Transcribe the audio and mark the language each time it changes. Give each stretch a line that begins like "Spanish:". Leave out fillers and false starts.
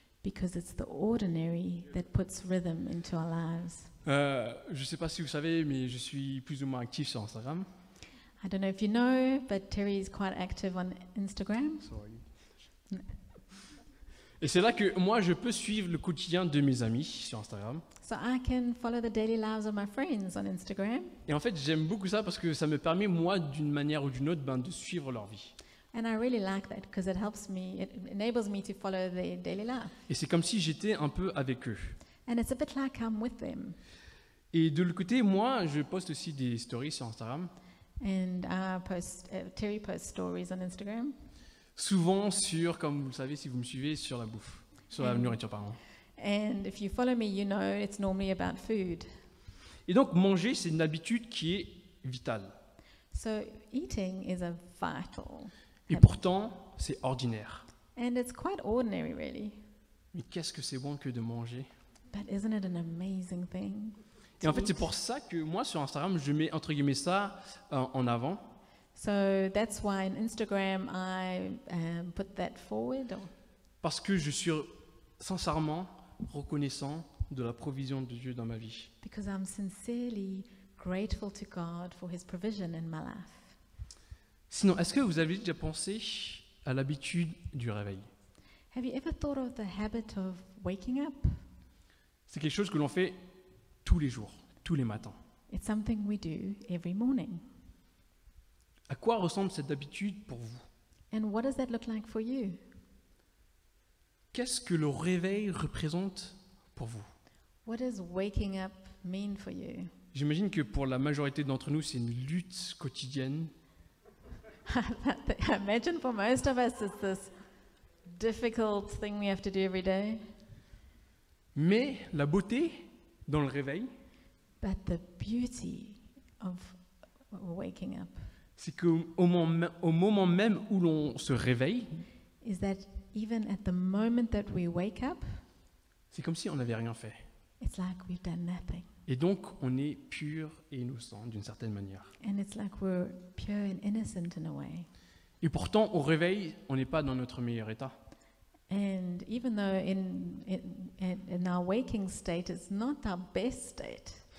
English: because it's the ordinary that puts rhythm into our lives.
French: Je ne sais pas si vous savez, mais je suis plus ou moins actif sur Instagram.
English: I don't know if you know, but Terry is quite active on Instagram.
French: Et c'est là que moi, je peux suivre le quotidien de mes amis sur Instagram.
English: So I can follow the daily lives of my friends on Instagram.
French: Et en fait, j'aime beaucoup ça parce que ça me permet, moi, d'une manière ou d'une autre, de suivre leur vie.
English: And I really like that because it helps me, it enables me to follow their daily life.
French: Et c'est comme si j'étais un peu avec eux.
English: And it's a bit like I'm with them.
French: Et de l'autre côté, moi, je poste aussi des stories sur Instagram,
English: And Terry posts stories on Instagram.
French: souvent sur, comme vous le savez, si vous me suivez, sur la bouffe, sur la nourriture, pardon.
English: And if you follow me, you know it's normally about food.
French: Et donc, manger, c'est une habitude qui est vitale.
English: So eating is a vital
French: Et
English: habit.
French: pourtant, c'est ordinaire.
English: And it's quite ordinary, really.
French: Mais qu'est-ce que c'est bon que de manger?
English: But isn't it an amazing thing?
French: Et en fait, c'est pour ça que moi, sur Instagram, je mets, entre guillemets, ça en avant.
English: So that's why on Instagram I put that forward,
French: Parce que je suis sincèrement reconnaissant de la provision de Dieu dans ma vie.
English: because I'm sincerely grateful to God for His provision in my life.
French: Sinon, est-ce que vous avez déjà pensé à l'habitude du réveil?
English: Have you ever thought of the habit of waking up?
French: C'est quelque chose que l'on fait tous les jours, tous les matins.
English: It's something we do every morning.
French: À quoi ressemble cette habitude pour vous?
English: And what does that look like for you?
French: Qu'est-ce que le réveil représente pour vous?
English: What does waking up mean for you?
French: J'imagine que pour la majorité d'entre nous, c'est une lutte quotidienne.
English: I imagine for most of us it's this difficult thing we have to do every day.
French: Mais la beauté dans le réveil,
English: But the beauty of waking up
French: c'est qu'au moment même où l'on se réveille,
English: is that even at the moment that we wake up,
French: c'est comme si on n'avait rien fait.
English: it's like we've done nothing.
French: Et donc, on est pur et innocent d'une certaine manière.
English: And it's like we're pure and innocent in a way.
French: Et pourtant, au réveil, on n'est pas dans notre meilleur état.
English: And even though in our waking state, it's not our best state.